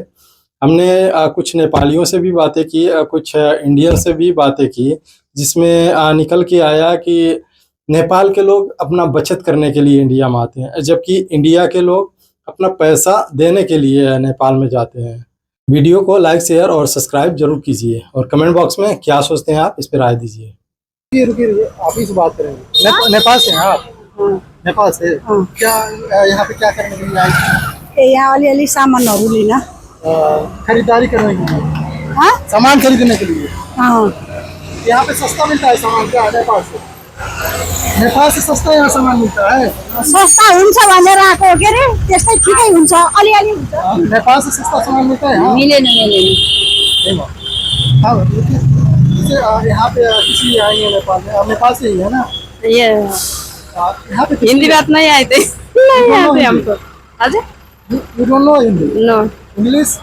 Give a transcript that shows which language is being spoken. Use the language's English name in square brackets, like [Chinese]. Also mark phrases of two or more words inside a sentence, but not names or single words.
[Hindi] हमने कुछ नेपालियों से भी बातें की, कुछ इंडियन से भी बातें की, जिसमें निकल के आया कि नेपाल के लोग अपना बचत करने के लिए इंडिया में आते हैं, जबकि इंडिया के लोग अपना पैसा देने के लिए नेपाल में जाते हैं। वीडियो को लाइक, शेयर और सब्सक्राइब जरूर कीजिए और कमेंट बॉक्स में क्या सोचते हैं आप इस पर राय दीजिए। रुकिए आप ही से बात करेंगे। नेपाल से हैं आप? नेपाल से। क्या यहाँ पे क्या करने के लिए आए? [Nepali] यहाँ अलिअलि सामानहरू लिन, [Hindi] खरीदारी करने के लिए, सामान खरीदने के लिए। यहाँ पे सस्ता मिलता है सामान क्या? नेपाल से सस्ता यहाँ सामान मिलता है? [Nepali] सस्ता हुन्छ भनेर आएको के अरे, त्यस्तै ठिकै हुन्छ, अलिअलि हुन्छ। [Hindi] नेपाल से सस्ता सामान मिलता है? [Nepali] मिलेन। [Hindi] यहाँ पे किसी आई है नेपाल में? आप नेपाल से ही है ना? ये यहाँ पे हिंदी बात नहीं आए थे, नहीं आते हमको। [Nepali] हजुर, [English] You don't know Hindi? नो, इंग्लिश